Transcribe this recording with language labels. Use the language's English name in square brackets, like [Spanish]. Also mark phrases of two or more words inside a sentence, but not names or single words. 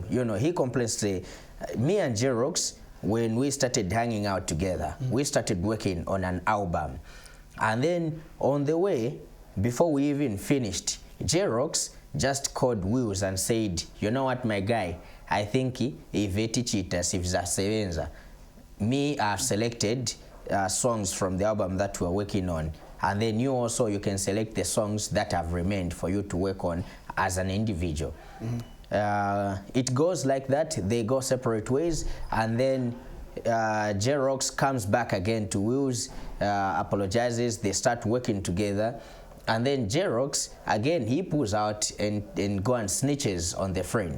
[English] You know, he complains, say, me and Xerox, when we started hanging out together, we started working on an album. And then on the way, before we even finished, Xerox just called Wills and said, you know what, my guy, I think [Shona] iveti chita sivza sevenza. [English] Me, I've selected songs from the album that we're working on. And then you also, you can select the songs that have remained for you to work on as an individual. It goes like that. They go separate ways, and then Xerox comes back again to Wills, apologizes, they start working together, and then Xerox again, he pulls out and go and snitches on the friend.